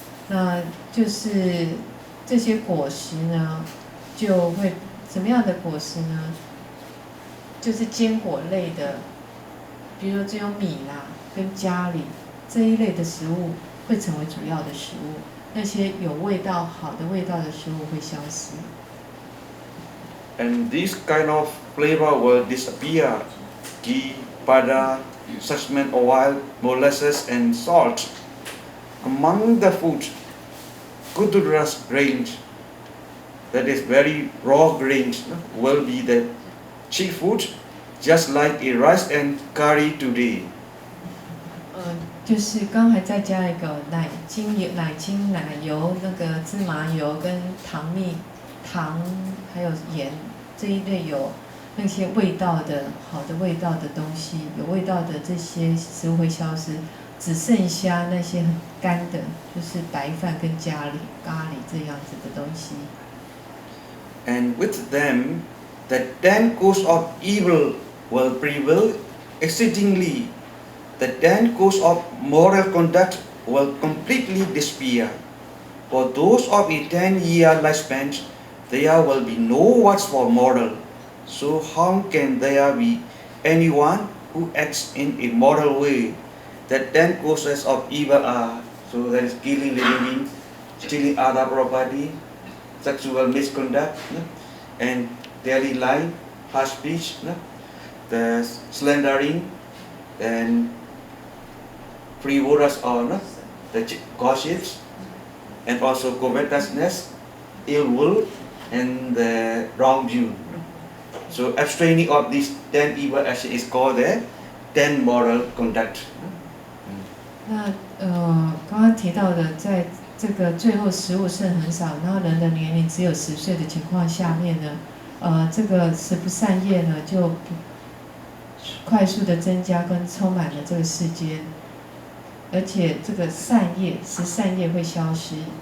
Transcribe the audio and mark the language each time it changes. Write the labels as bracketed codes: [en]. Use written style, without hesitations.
[zh] 那就是这些果实呢，就会什么样的果实呢？就是坚果类的，比如说只有米啦跟咖喱这一类的食物会成为主要的食物，那些有味道、好的味道的食物会消失。 [en] And this kind of flavor will disappear. Ghee, butter, succulent oil, molasses, and salt. Among the food, Kuduras grain, that is very raw grain, will be the cheap food, just like a rice and curry today. [zh] 就是刚才再加一个奶精、奶油、那个芝麻油跟糖还有盐这一类有那些味道的好的味道的东西，有味道的这些食物会消失，只剩下那些很干的，就是白饭跟咖喱这样子的东西。 [en] And with them, the 10 courses of evil will prevail exceedingly. The 10 courses of moral conduct will completely disappear. For those of a 10-year lifespan, there will be no words for moral. So how can there be anyone who acts in a moral way? The 10 causes of evil are, so that is killing living beings, stealing other property, sexual misconduct, and daily life, harsh speech, the slandering, and frivolous or the gossips, and also covetousness, ill will, and the wrongdoing. So abstaining of these 10 evil actions is called the 10 moral conduct. [zh] 那刚刚提到的，在这个最后食物剩很少，然后人的年龄只有10岁的情况下面呢，这个食不善业呢就快速的增加跟充满了这个世间，而且这个善业十善业会消失。